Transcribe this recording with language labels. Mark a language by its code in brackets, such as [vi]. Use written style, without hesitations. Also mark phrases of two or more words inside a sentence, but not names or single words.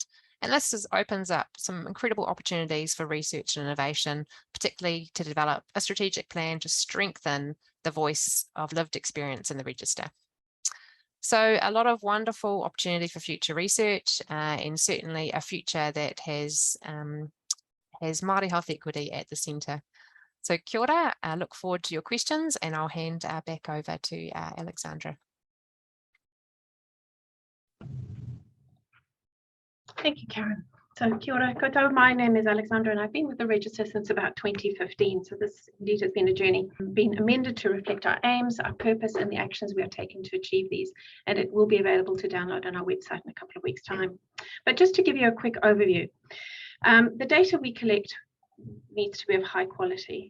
[en] And this opens up some incredible opportunities for research and innovation, particularly to develop a strategic plan to strengthen the voice of lived experience in the register. So a lot of wonderful opportunity for future research and certainly a future that has Māori health equity at the centre. So [mi] kia ora, [en] I look forward to your questions and I'll hand back over to Alexandra. Thank you, Karen. [mi] So kia ora koutou, [en] my name is Alexandra and I've been with the Register since about 2015. So this indeed has been a journey, been amended to reflect our aims, our purpose and the actions we are taking to achieve these. And it will be available to download on our website in a couple of weeks' time. But just to give you a quick overview, the data we collect needs to be of high quality.